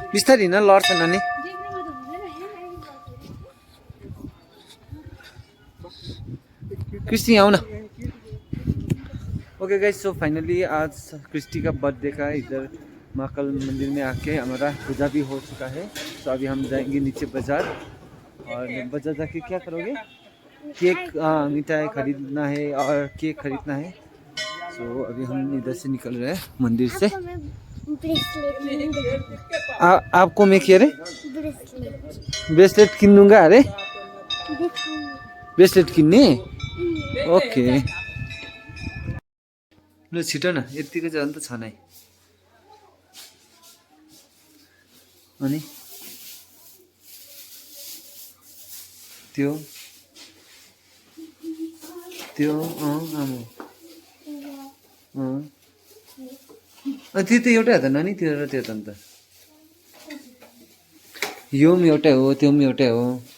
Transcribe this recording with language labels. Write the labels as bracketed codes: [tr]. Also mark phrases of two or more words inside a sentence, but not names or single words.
[ne] बिस्तारी हिँड लड्छ नानी [hi] क्रिस्टी आओ ना [en] okay guys so finally [hi] आज क्रिस्टी का बर्थडे का इधर महाकाल मंदिर में आके हमारा पूजा भी हो चुका है। तो अभी हम जाएंगे नीचे बाजार और बाजार जाके क्या करोगे केक मिठाई खरीदना है और केक खरीदना है। सो अभी हम इधर से निकल रहे हैं मंदिर से। आपको मैं क्या रे ब्रेसलेट किन दूंगा अरे ब्रेसलेट किन्ने ओके [ne] ल छिटो न यतिको चाहिँ अन्त छ नै अनि त्यो त्यो आमा त्यो त एउटै हो त नानी त्यो र त्यो त अन्त यो पनि एउटै हो त्यो पनि एउटै हो